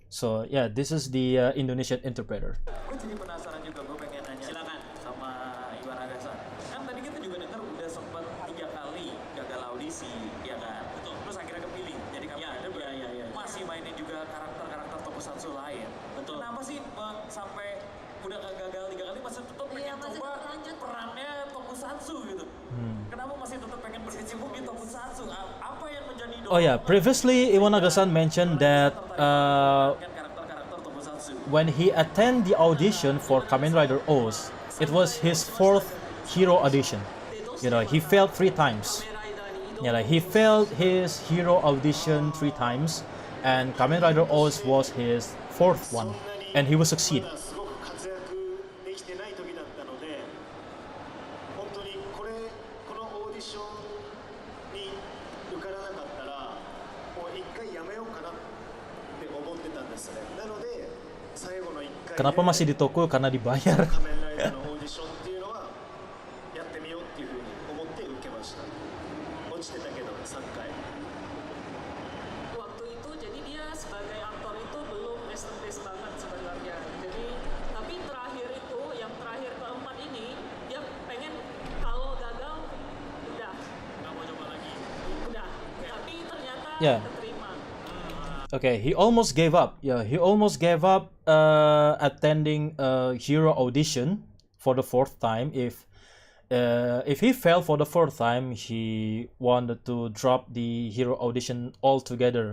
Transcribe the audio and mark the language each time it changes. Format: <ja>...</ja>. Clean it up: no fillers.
<en>So yeah, this is the Indonesian interpreter.</en> <id>Gue jadi penasaran juga, gue pengen nanya. Silakan sama Iwanaga-san. Kan tadi kita juga dengar udah sempat 3 kali gagal audisi, ya kan? Betul. Terus akhirnya kepilih. Jadi kamu masih mainin juga karakter tokusatsu lain. Betul. Kenapa sih sampai udah gagal 3 kali masih tetap pengen coba perannya tokusatsu gitu? Kenapa masih tetap pengen berkecimpung di tokusatsu? Apa yang</id> <en>Oh yeah, previously Iwanaga-san mentioned that</en> <id>karakter-karakter tokusatsu.</id> <en>when he attended the audition for Kamen Rider O's, it was his fourth hero audition. You know, he failed 3 times. Yeah, like he failed his hero audition 3 times, and Kamen Rider O's was his 4th one, and he will succeed.</en> <ja>すごく活躍できてない時だったので、本当にこのオーディションに受からなかったらもう一回やめようかなって思ってたんですね。なので最後の一回</ja> <id>Kenapa masih di Toku? Karena dibayar.</id> <ja>仮面ライダーのオーディションっていうのはやってみようっていうふうに思って受けました。落ちてたけど3回。</ja> <id>Waktu itu jadi dia sebagai aktor itu belum established banget sebenarnya. Jadi tapi terakhir itu yang terakhir keempat ini dia pengen kalau gagal udah nggak mau coba lagi. Udah. Tapi ternyata</id> <en>Yeah.</en> <id>keterima.</id> <en>Okay, he almost gave up. Yeah, he almost gave up attending a hero audition for the 4th time. If he failed for the 4th time, he wanted to drop the hero audition altogether.</en>